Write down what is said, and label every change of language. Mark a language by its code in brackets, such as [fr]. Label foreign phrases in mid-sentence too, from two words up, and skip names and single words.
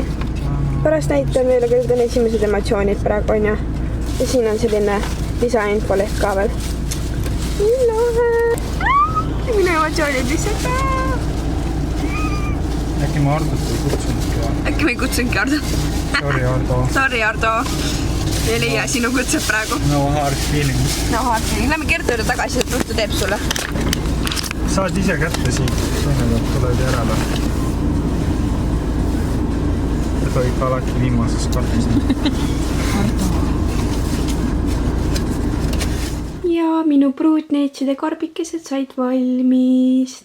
[et] Pärast näitan meile, kuidas on esimesed emotsioonid praegu on ja siin on selline lisainfo leht ka veel. Nii lahe. Minu emotsioonid lihtsalt. Äkki ma Ardot ei kutsunudki või? Äkki me ei kutsunudki Ardo? Sorry, Ardo. Sorry, Ardo. Ei leia sinu kutset praegu. [en] No hard feelings. No hard feelings. [et] Lähme Kertu juurde tagasi, et Ruhtu teeb sulle. Saad ise kätte siit, sõnumad tuled järele. Ja tohib alati viimases karbis. Ja minu Pruutneitside karbikesed said valmis.